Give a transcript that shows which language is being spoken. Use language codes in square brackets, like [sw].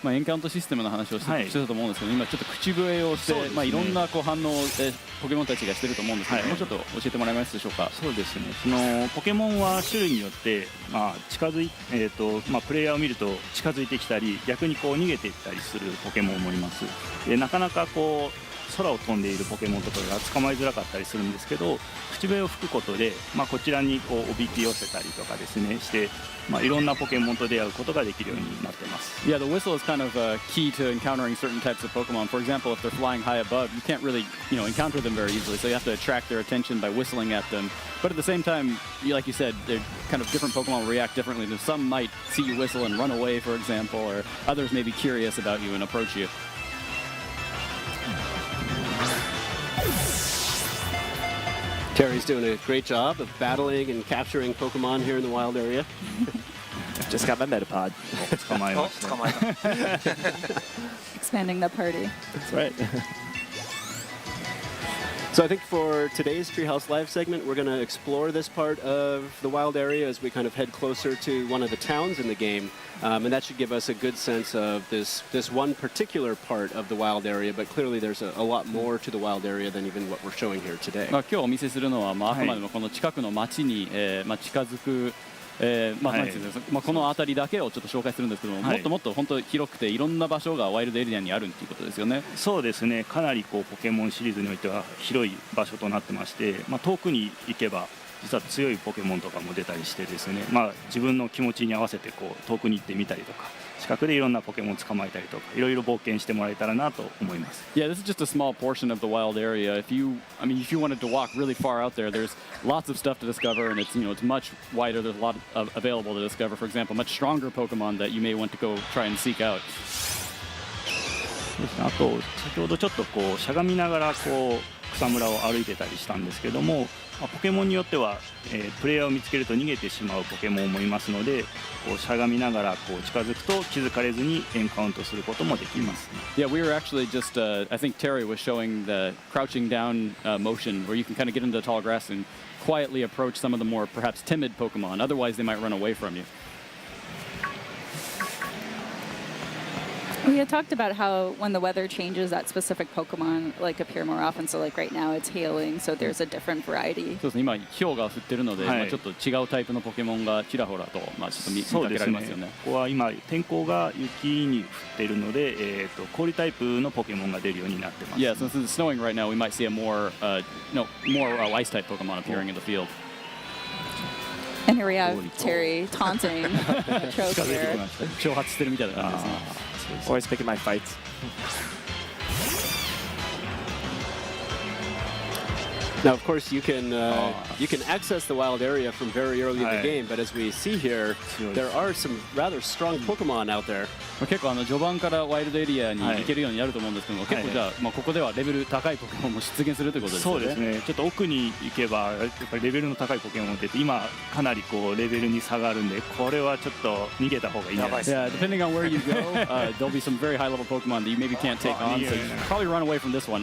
[ja] エンカウントシステムの話をしてたと思うんですけど、今ちょっと口笛をして、いろんな反応をポケモンたちがしてると思うんですけど、もうちょっと教えてもらえますでしょうか。そうですね。そのポケモンは種類によって、近づいプレイヤーを見ると近づいてきたり、逆にこう逃げていったりするポケモンもいます。で、なかなかこう空を飛んでいるポケモンとかが捕まえづらかったりするんですけど、口笛を吹くことで、こちらにこうおびき寄せたりとかですねして、いろんなポケモンと出会うことができるようになってます。 [en] Yeah, the whistle is kind of key to encountering certain types of Pokemon. For example, if they're flying high above, you can't really, encounter them very easily. So you have to attract their attention by whistling at them. But at the same time, like you said, they're kind of different Pokemon react differently. Some might see you whistle and run away, for example, or others may be curious about you and approach you. Terry's doing a great job of battling and capturing Pokemon here in the wild area. Just got my Metapod. [ja] 捕まえました。捕まえた。 [en] Expanding the party. That's right. So I think for today's Treehouse Live segment, we're going to explore this part of the wild area as we kind of head closer to one of the towns in the game. And that should give us a good sense of this one particular part of the wild area, but clearly there's a lot more to the wild area than even what we're showing here today. [ja] 今日お見せするのは、あくまでもこの近くの町に、近づく、なんていうんですか、この辺りだけをちょっと紹介するんですけども、もっともっと本当広くていろんな場所がワイルドエリアにあるっていうことですよね。そうですね、かなりこうポケモンシリーズにおいては広い場所となってまして、遠くに行けば実は強いポケモンとかも出たりしてですね、自分の気持ちに合わせてこう遠くに行ってみたりとか、近くでいろんなポケモンを捕まえたりとか、いろいろ冒険してもらえたらなと思います。 [en] Yeah, this is just a small portion of the wild area. If you wanted to walk really far out there, there's lots of stuff to discover, and it's much wider. There's a lot available to discover. For example, much stronger Pokemon that you may want to go try and seek out. [ja] あと先ほどちょっとこうしゃがみながらこう草むらを歩いてたりしたんですけども、ポケモンによっては、プレイヤーを見つけると逃げてしまうポケモンもいますので、こうしゃがみながらこう近づくと気づかれずにエンカウントすることもできます。 [en] Yeah, we were actually just, I think Terry was showing the crouching down motion where you can kind of get into the tall grass and quietly approach some of the more perhaps timid Pokemon. Otherwise, they might run away from you. We had talked about how when the weather changes, that specific Pokemon appear more often. So right now it's hailing, so there's a different variety. [ja] そうですね、今氷が降ってるので、ちょっと違うタイプのポケモンがちらほらと、ちょっと見かけられますよね。ここは今天候が雪に降っているので、氷タイプのポケモンが出るようになってます。 [en] Yeah, since it's snowing right now, we might see a more ice type Pokemon appearing in the field. And here we have Terry taunting Choke here. [ja] 挑発してるみたいな感じですね。 [en] Always picking my fights. Now, of course, you can access the wild area from very early in the game, but as we see here, there are some rather strong Pokemon out there. [ja] 結構序盤からワイルドエリアに行けるようになると思うんですけども、結構じゃあ、ここではレベル高いポケモンも出現するということですね。そうですね。ちょっと奥に行けばやっぱりレベルの高いポケモンって今かなりこうレベルに差があるんで、これはちょっと逃げた方がいいんじゃないですか。 [en] Yeah, depending on where you go, there'll be some very high level Pokemon that you maybe can't take on. So you should probably run away from this one.